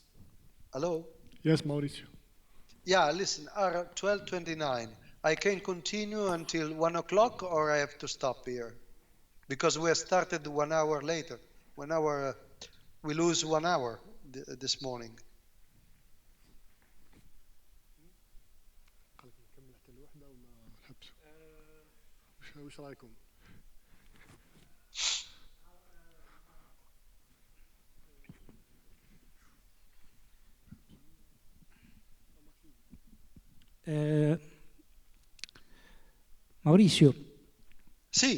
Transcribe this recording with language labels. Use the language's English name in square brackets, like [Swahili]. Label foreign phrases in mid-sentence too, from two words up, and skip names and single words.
[English] Hello? Yes, Maurizio. Yeah, listen, R1229. I can continue until 1 o'clock or I have to stop here? Because we have started 1 hour later. 1 hour, we lose 1 hour this morning. [Arabic] نكمل حتى الوحدة ولا نحبسوا؟ وش رايكم؟ [Italian] Maurizio, Sì,